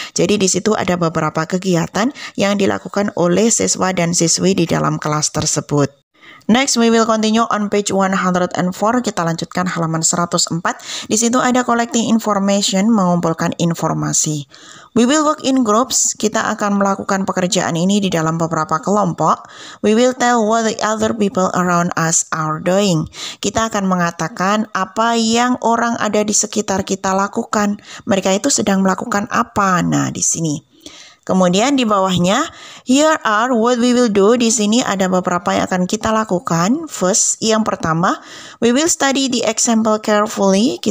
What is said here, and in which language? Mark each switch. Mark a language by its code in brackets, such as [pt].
[id] Jadi di situ ada beberapa kegiatan yang dilakukan oleh siswa dan siswi di dalam kelas tersebut. [en] Next, we will continue on page 104. [id] Kita lanjutkan halaman 104. Di situ ada [en] collecting information, [id] mengumpulkan informasi. [en] We will work in groups. [id] Kita akan melakukan pekerjaan ini di dalam beberapa kelompok. [en] We will tell what the other people around us are doing. [id] Kita akan mengatakan apa yang orang ada di sekitar kita lakukan. Mereka itu sedang melakukan apa? Nah, di sini. Kemudian di bawahnya, [en] here are what we will do. [id] Di sini ada beberapa yang akan kita lakukan. First, yang pertama, [en] we will study the example carefully.